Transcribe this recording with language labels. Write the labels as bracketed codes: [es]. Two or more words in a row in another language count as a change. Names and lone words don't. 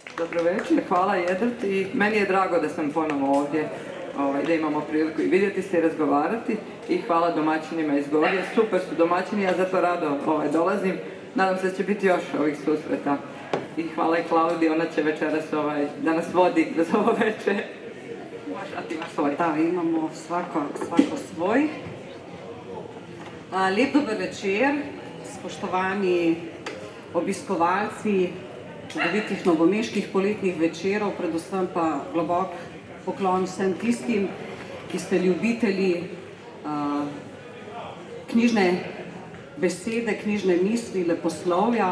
[bs] Dobro večer, hvala Jedrt i meni je drago da sam ponovo ovdje, da imamo priliku i vidjeti se i razgovarati i hvala domaćinima iz Gogije, super su domaćini, ja zato rado dolazim, nadam se da će biti još ovih susreta i hvala i Klaudiji, ona će večeras da nas vodi kroz ovo večer. A ti imaš svoj. Da, imamo svako svoj. [sl] Lep dober večer, spoštovani obiskovalci čudovitih novomeških poletnih večerov, predvsem pa globok poklon vsem tistim, ki ste ljubitelji knjižne besede, knjižne misli, leposlovja.